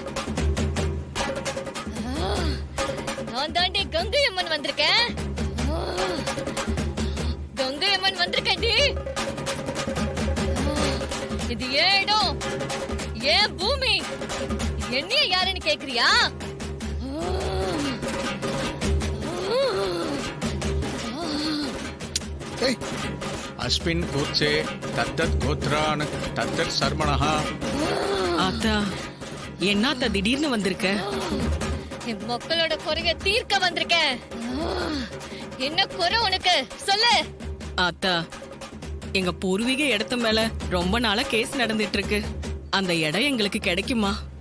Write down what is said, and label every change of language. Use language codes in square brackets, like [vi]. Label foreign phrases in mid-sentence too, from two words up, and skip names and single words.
[ta] நான் தாண்டி கங்கையம்மன் வந்திருக்கேன். கங்கையம்மன் வந்திருக்கேன்டி. இது ஏன் இடம், ஏன் பூமி, என்னைய யாருன்னு கேக்குறியா? [sa] अस्मिन् कूर्चे तत्तत् गोत्रान् तत्तत् सर्मणः. [ta] ஆத்தா, என்னத்த திடீர்னு வந்திருக்க? என் மக்களோட குறைய தீர்க்க வந்திருக்கேன். என்ன குறை உனக்கு சொல்லு. ஆத்தா, எங்க பூர்வீக இடத்து மேல ரொம்ப நாளா கேஸ் நடந்துட்டு இருக்கு. அந்த இடம் எங்களுக்கு கிடைக்குமா?